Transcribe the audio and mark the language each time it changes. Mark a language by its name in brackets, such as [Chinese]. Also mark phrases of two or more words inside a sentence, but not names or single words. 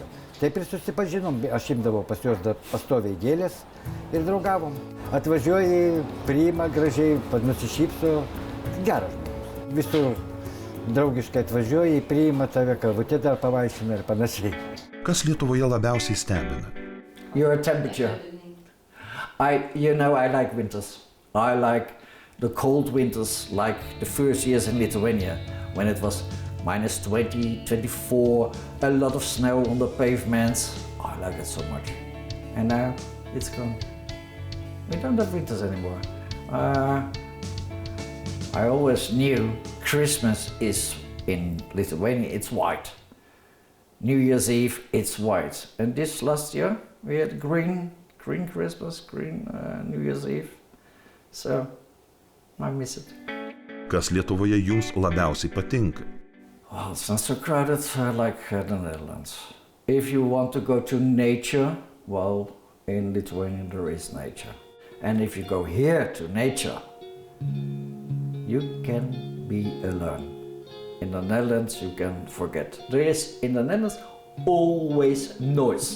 [Lithuanian] Taip ir susipažinom, aš imdavau pas juos pastoviai gėlės ir draugavom. Atvažiuoji, priima gražiai, nusišypso, geras žmogus. Visur draugiškai atvažiuoji, priima tave, kavutė dar pavaišina ir panašiai. Kas Lietuvoje labiausiai stebina? [English] Your temperature. I like winters. I like the cold winters like the first years in Lithuania, when it was minus 20, 24, a lot of snow on the pavements. I like it so much. And now it's gone. We don't have winters anymore. I always knew Christmas is in Lithuania, it's white. New Year's Eve, it's white. And this last year, we had green Christmas, green New Year's Eve. So, I miss it. [Lithuanian] Kas Lietuvoje jums labiausiai patinka? [English] Well, it's not so crowded like the Netherlands. If you want to go to nature, well, in Lithuania there is nature. And if you go here to nature, you can be alone. In the Netherlands, you can forget. There is, in the Netherlands, always noise.